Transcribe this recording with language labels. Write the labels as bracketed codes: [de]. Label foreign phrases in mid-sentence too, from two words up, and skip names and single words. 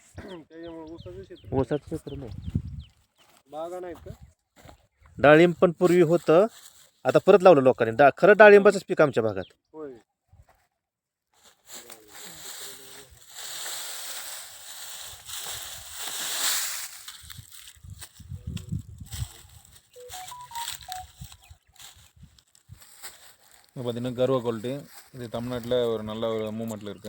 [mr] ऊसाचं क्षेत्र नाही. बागा नाहीत का? डाळिंब पण पूर्वी होतं, आता परत लावलं लोकांनी. खरं डाळिंबाचंच पीक आमच्या भागात. होय. [ta] இப்போ பார்த்திங்கன்னா கர்வா குவாலிட்டி, இது தமிழ்நாட்டில் ஒரு நல்ல ஒரு மூமெண்ட்டில் இருக்குது.